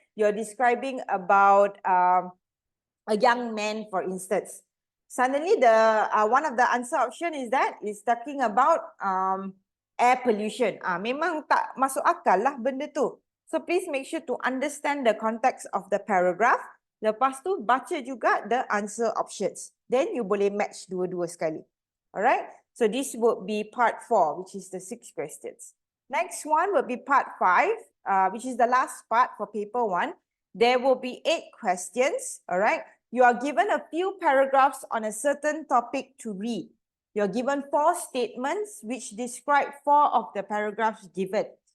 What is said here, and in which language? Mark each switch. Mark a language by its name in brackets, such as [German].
[English] You're describing about a young man, for instance. Suddenly, one of the answer option is talking about air pollution. [Malay] Memang tak masuk akal lah benda tu. [English] So please make sure to understand the context of the paragraph. [Malay] Lepas tu baca juga [English] the answer options. Then you [Malay] boleh match dua-dua sekali. [English] Alright. So this would be part 4, which is the 6 questions. Next one will be part 5, which is the last part for paper 1. There will be 8 questions. Alright. You are given a few paragraphs on a certain topic to read. You're given 4 statements which describe 4 of the paragraphs given.